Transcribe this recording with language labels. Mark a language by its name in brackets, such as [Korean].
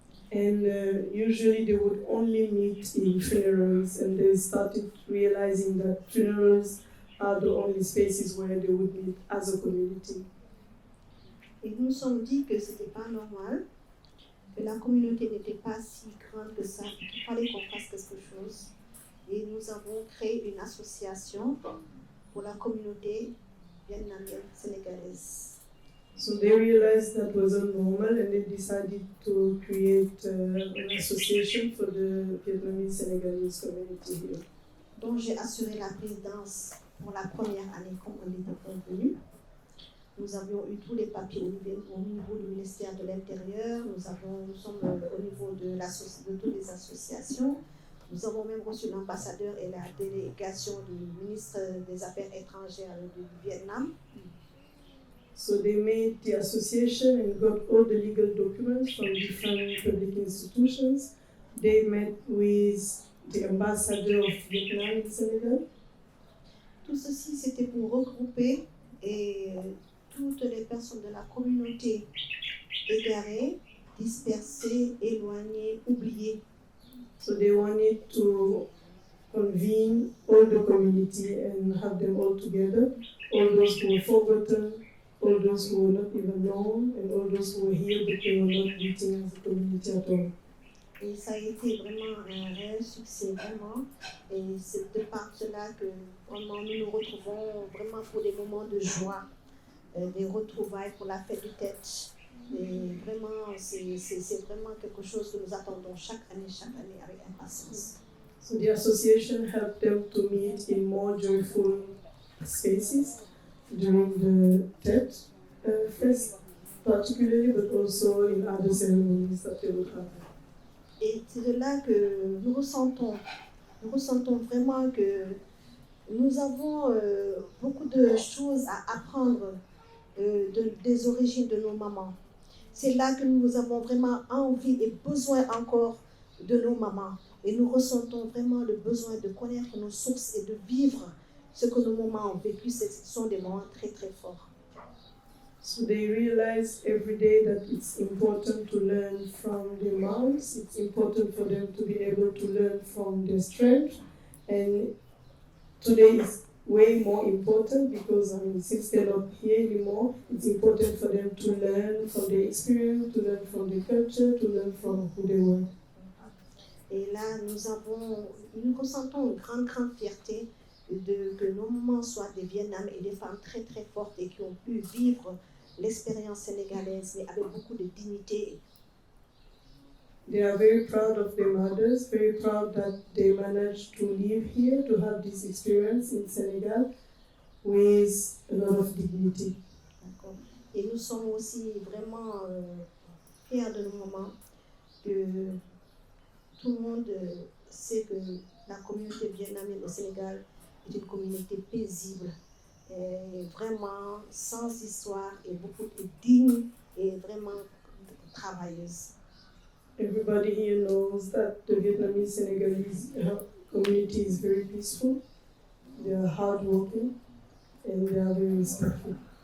[English] And usually they would only meet in funerals, and they started realizing that funerals are the only spaces where they would meet as a community. [French] Et nous nous sommes dit que ce n'était pas normal, que la communauté n'était pas si grande que ça, qu'il fallait qu'on fasse quelque chose. Et nous avons créé une association pour la communauté vietnamo-sénégalaise. [English] So they realized that wasn't normal, and they decided to create an association for the Vietnamese-Sénégalese community here. [French] dont j'ai assuré la présidence pour la première année comme on était convenu. Nous avions eu tous les papiers au niveau du ministère de l'Intérieur, nous sommes au niveau de toutes les associations. Nous avons même reçu l'ambassadeur et la délégation du ministre des Affaires étrangères du Vietnam. [English] So they made the association and got all the legal documents from different public institutions. They met with the ambassador of Vietnam in Senegal. [French] Tout ceci, c'était pour regrouper toutes les personnes de la communauté égarées, dispersées, éloignées, oubliées. [English] So they wanted to convene all the community and have them all together, all those who were forgotten, all those who were not even known, and all those who were here but they were not meeting as a community at all. [French] Et ça a été vraiment un réel succès, vraiment. Et c'est de par cela que vraiment, nous nous retrouvons vraiment pour des moments de joie, des retrouvailles pour la fête des têtes. Et vraiment, c'est vraiment quelque chose que nous attendons chaque année avec impatience. [English] So the association helped them to meet in more joyful spaces during the Tet Fest particularly, but also in other ceremonies that they would have. [French] Et c'est de là que nous ressentons vraiment que nous avons beaucoup de choses à apprendre des origines de nos mamans. C'est là que nous avons vraiment envie et besoin encore de nos mamans. Et nous ressentons vraiment le besoin de connaître nos sources et de vivre ce que nos mamans ont vécu. Ce sont des moments très très forts. [English] So they realize every day that it's important to learn from their moms. It's important for them to be able to learn from their strength. And today is way more important because since they're not here anymore, it's important for them to learn from their experience, to learn from their culture, to learn from who they were. [French] Et là, nous ressentons une grande fierté que nos mamans soient des Vietnam et des femmes très très fortes et qui ont pu vivre l'expérience sénégalaise, mais avec beaucoup de dignité. [English] They are very proud of their mothers, very proud that they managed to live here, to have this experience in Senegal with a lot of dignity. [French] D'accord. Et nous sommes aussi vraiment fiers de nos mamans, que tout le monde sait que la communauté vietnamienne au Sénégal est une communauté paisible, et vraiment sans histoire et beaucoup de digne et vraiment travailleuse. [English] Everybody here knows that the Vietnamese Senegalese community is very peaceful, they are hardworking, and they are very respectful.